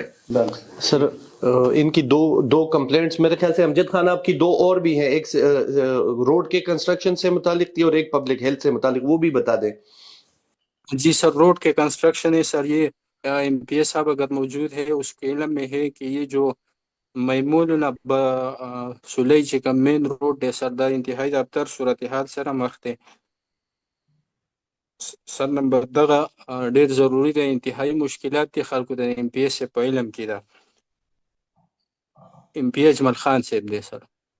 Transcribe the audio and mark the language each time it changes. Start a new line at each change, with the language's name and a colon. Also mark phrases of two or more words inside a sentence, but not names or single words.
Urdu: سر ان کی دو کمپلینٹس میرے خیال سے امجد خان آپ کی دو اور بھی ہیں، ایک روڈ کے کنسٹرکشن سے متعلق تھی اور ایک
English: public health
Urdu: سے متعلق، وہ بھی بتا دیں. جی سر، روڈ کے کنسٹرکشن ہے سر. یہ ایم پی ایس صاحب اگر موجود ہے اس کے علم میں ہے کہ یہ جو میمون سلی
Pashto: چې کوم مین روډ دی سر، دا انتهایی د ابتر صورتحال سره مخ دی سر. نمبر دغه ډېر ضروری دی، انتهایی مشکلات دي خلکو د ایم پی ایس په علم کې ده. ایم پی اجمل خان صاحب دی سر.